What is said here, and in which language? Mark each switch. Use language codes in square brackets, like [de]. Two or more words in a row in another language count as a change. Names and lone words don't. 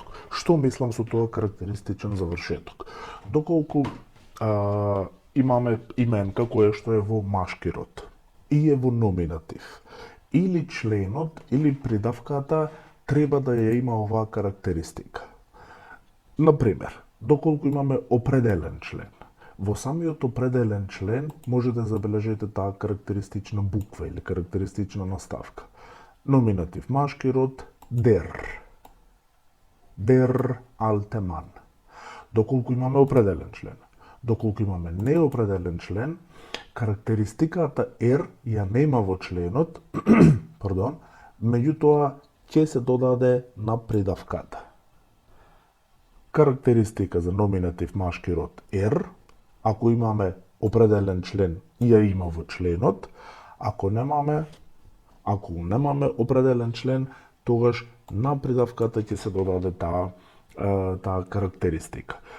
[mk] Што мислам со тоа карактеристичен завршеток? Доколку имаме именка која што е во машки род и е во номинатив, или членот или придавката треба да ја има оваа карактеристика. Например, доколку имаме определен член, во самиот определен член може да забележите таа карактеристична буква или карактеристична наставка. Номинатив машки род [de] der. Der alte Mann. [mk] Доколку имаме определен член. Доколку имаме неопределен член, карактеристиката er ја нема во членот, пардон, меѓутоа ќе се додаде на придавката. Карактеристика за номинатив машки род er, ако имаме определен член, ја има во членот, ако немаме определен член, тогаш на придавката ќе се додаде таа карактеристика.